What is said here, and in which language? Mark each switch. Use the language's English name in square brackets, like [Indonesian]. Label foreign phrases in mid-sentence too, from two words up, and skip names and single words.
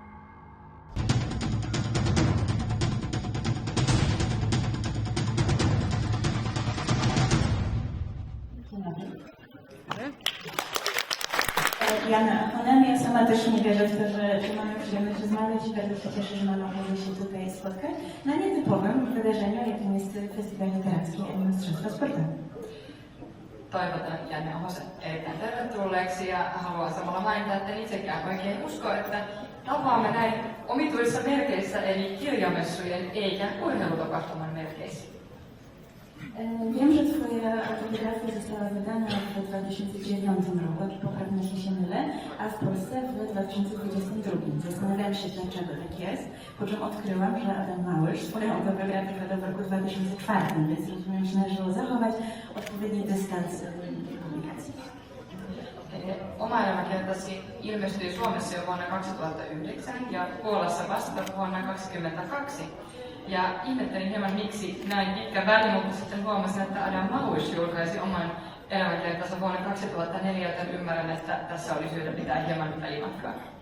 [Polish] Jana Akonem. Ja sama też nie wierzę w to, że mamy przyjemność rozmawiać i bardzo się cieszę, że mamy okazję się tutaj spotkać na nietypowym wydarzeniu, jakim jest Festiwal Literacki Mistrzostwa Sportowe. [Finnish] Toivotan Janne Ahosen erittäin tervetulleeksi ja haluan samalla mainita, että en itsekään oikein usko, että tapaamme näin omituissa merkeissä eli kirjamessujen eikä urheilutapahtuman merkeissä. [Polish] Wiem, że Twoja autobiografia została wydana w 2009 roku, jak poprawnie się mylę, a w Polsce w 2022. Zastanawiałam się, dlaczego tak jest, po czym odkryłam, że Adam Małysz swoją autobiografię wydał w roku 2004, więc rozumiem, że należało zachować odpowiedni dystans publikacji. [Finnish] Oma elämä kertasi ilmestyi Suomessa jo vuonna 2009 ja Puolassa vasta vuonna 2022. Ja ihmettelin hieman miksi näin pitkä väli, mutta sitten huomasin, että Adam Małysz julkaisi oman elämänkertansa vuonna 2004, joten ymmärrän, että tässä oli syytä pitää hieman välimatkaa.